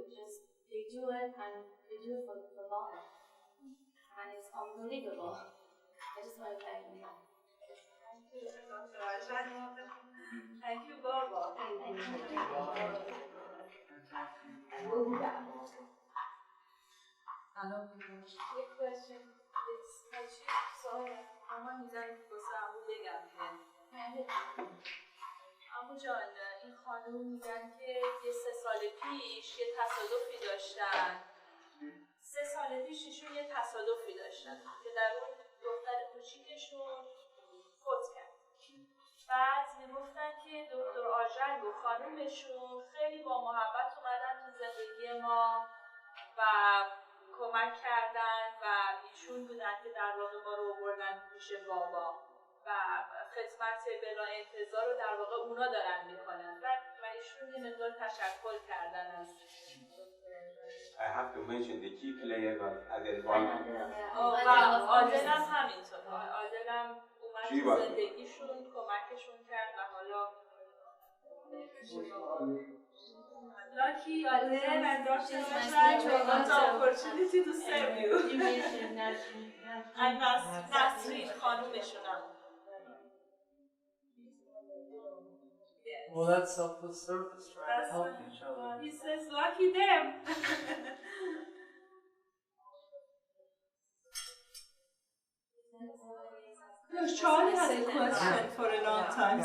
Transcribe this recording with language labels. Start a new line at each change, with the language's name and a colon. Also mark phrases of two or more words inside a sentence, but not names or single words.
English: Just they do it, and they do it for Baba, and it's unbelievable. I just want to thank him. Thank you, Baba. Thank you. Quick question.
Persian: اما میزنی بسه عمو بگم که عمو جان این خانوم میگن که یه 3 سال پیش یه تصادفی داشتن 3 سال پیش ایشون یه تصادفی داشتن که در اون دختر کوچیکشون فوت کرد بعد میگفتن که دکتر آژنگ و خانومشون خیلی با محبت اومدن تو زندگی ما و کمک کردن و ایشون بودن که در واقع ما رو آوردن پیش بابا و خدمت بلا انتظار رو در واقع اونا دارن میکنن و ایشون یه مقدار تشکر کردن از
English: I have to mention the key players of Adelbon.
Persian: عادلم همینطور عادلم اومد تو زندگیشون کمکشون کرد و حالا Lucky, Adele, and Dr.
English: Ashram got the opportunity to serve you. And Nasreen,
Persian: خانومشون هم.
English: Well, that's selfless service, right? Help each other. He says, lucky them. Charlie has a question for a long time.